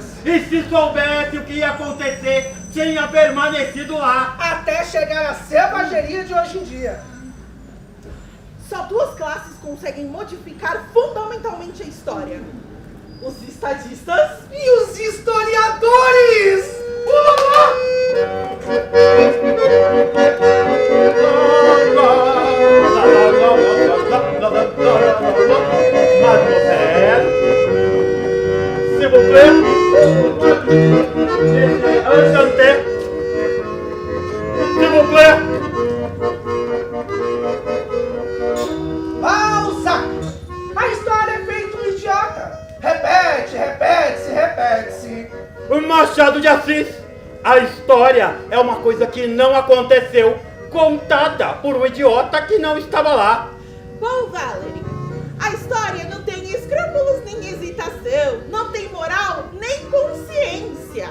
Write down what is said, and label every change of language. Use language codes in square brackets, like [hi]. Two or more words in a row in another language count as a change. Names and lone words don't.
[pt] E se soubesse o que ia acontecer, tinha permanecido lá. Até chegar à selvageria de hoje em dia. Só duas classes conseguem modificar fundamentalmente a história: os estadistas e os historiadores! [fr] Mademoiselle, mademoiselle. S'il vous plaît. Enchanté. S'il vous plaît. Balzac! [pt] A história é feita um idiota. Repete, repete-se, repete-se. Machado de Assis. A história é uma coisa que não aconteceu, contada por um idiota que não estava lá. Bom, Valerie, a história não tem escrúpulos nem hesitação, não tem moral nem consciência.